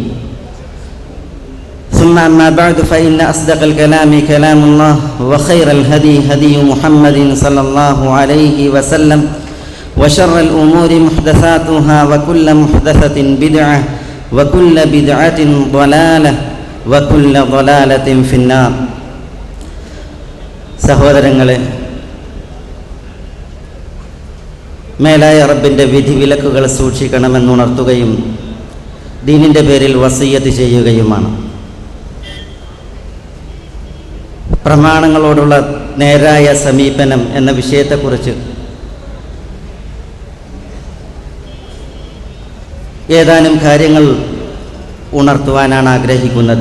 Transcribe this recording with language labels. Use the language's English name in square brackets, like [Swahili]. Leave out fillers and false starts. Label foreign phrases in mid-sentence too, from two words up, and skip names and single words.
[Arabic] ثم أما بعد فإن أصدق الكلام كلام الله وخير الهدي هدي محمد صلى الله عليه وسلم وشر الأمور محدثاتها وكل محدثة بدعة وكل بدعة ضلالة وكل ضلالة في النار. [Malayalam] സഹോദരങ്ങളെ, മേലായ റബ്ബിൻ്റെ വിധിവിലക്കുകൾ സൂക്ഷിക്കണമെന്നുണർത്തുകയും ദീനിൻ്റെ പേരിൽ വസിയ്യത്ത് ചെയ്യുകയുമാണ്. പ്രമാണങ്ങളോടുള്ള നേരായ സമീപനം എന്ന വിഷയത്തെക്കുറിച്ച് ഏതാനും കാര്യങ്ങൾ ഉണർത്തുവാനാണ് ആഗ്രഹിക്കുന്നത്.